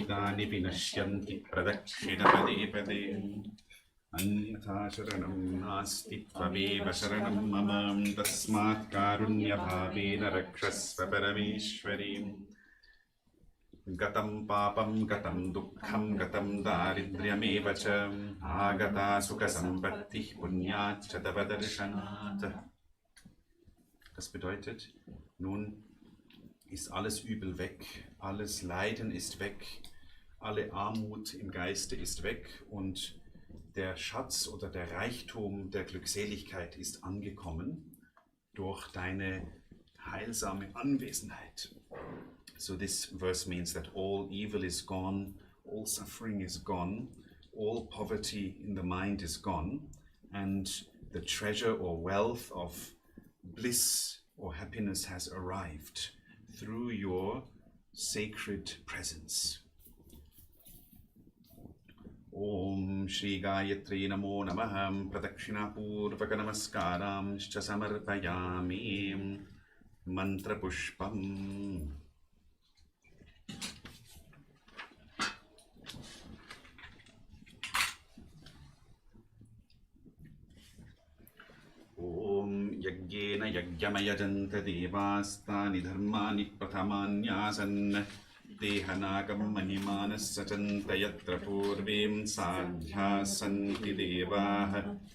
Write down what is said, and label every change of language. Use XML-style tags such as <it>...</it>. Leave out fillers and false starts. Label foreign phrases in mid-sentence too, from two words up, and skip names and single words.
<sa>Tani Vinashyanti Pradakshina Pade Pade Anyatha Sharanam Nasti Tvameva Sharanam Mama Tasmat Karunya Bhavena Rakshasva Parameshwarim Gatam Papam Gatam Dukkham Gatam Daridryameva Cha Agata Sukha Sampatti Punyat Chatavadarshanat.</sa> <de>Das bedeutet, nun ist alles Übel weg, alles Leiden ist weg, alle Armut im Geiste ist weg und der Schatz oder der Reichtum der Glückseligkeit ist angekommen durch deine heilsame Anwesenheit.</de> <en>So this verse means that all evil is gone, all suffering is gone, all poverty in the mind is gone, and the treasure or wealth of bliss or happiness has arrived through your sacred presence.</en> <sa>Om Shri Gayatri Namo Namaham Pradakshina Purvaka Namaskaram Shcha Samarpayami Mantra Pushpam. Om Yagyena Yagyamaya Devastani Dharmani Prathamanyasan Dehanagam Manimanasa Chantayatra Purvim Sadhya Santi Devaha.</sa>